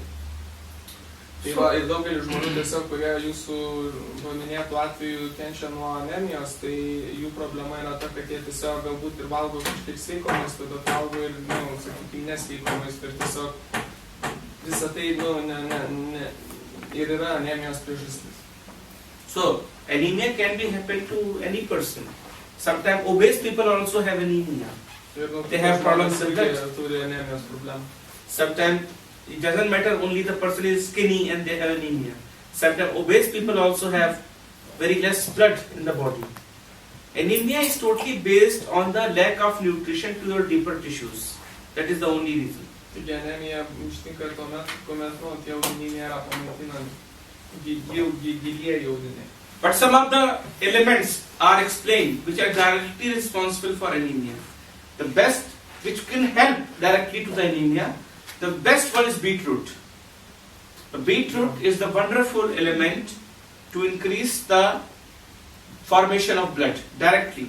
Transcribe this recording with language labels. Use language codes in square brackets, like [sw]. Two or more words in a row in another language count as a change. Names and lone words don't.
[lt] Tai va, ir daugelis žmonių tiesiog, kurie jūsų paminėtų atveju kenčia nuo anemijos, tai jų problema yra ta, kad jie tiesiog galbūt ir valgo kažkiek sveiko maisto, bet valgo ir, sakykime, nesveiko maisto ir tiesiog visą tai, ir yra anemijos priežastis. [en] So, anemia can be happen to any person. Sometimes obese people also have anemia. They have problems with that. [lt] Turi anemijos problemų. [en] Sometimes it doesn't matter only the person is skinny and they have anemia. Sometimes obese people also have very less blood in the body. Anemia is totally based on the lack of nutrition to your deeper tissues. That is the only reason. [lt] Taigi anemija ištinka tuomet, kuomet tie audiniai nėra pamaitinami, gilieji audiniai. [en] But some of the elements are explained which are directly responsible for anemia. The best which can help directly to the anemia, the best one is beetroot. The beetroot is the wonderful element to increase the formation of blood directly.